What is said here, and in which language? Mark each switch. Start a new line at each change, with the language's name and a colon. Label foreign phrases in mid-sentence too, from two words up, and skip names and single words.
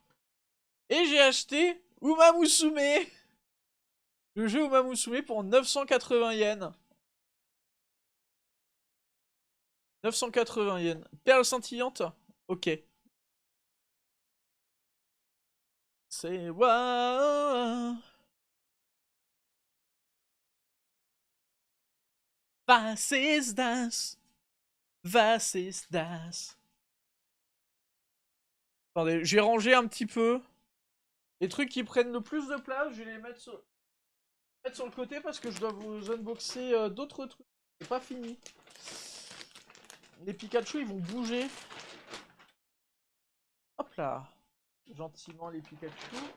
French: Et j'ai acheté Uma Musume, le jeu Uma Musume pour 980 yens. 980 yens. Perle scintillante? Ok. C'est waouh.
German: Was ist das? Was ist das?
French: Attendez, j'ai rangé un petit peu. Les trucs qui prennent le plus de place, je vais les mettre sur le côté parce que je dois vous unboxer d'autres trucs. C'est pas fini. Les Pikachu, ils vont bouger. Hop là. Gentiment les Pikachu.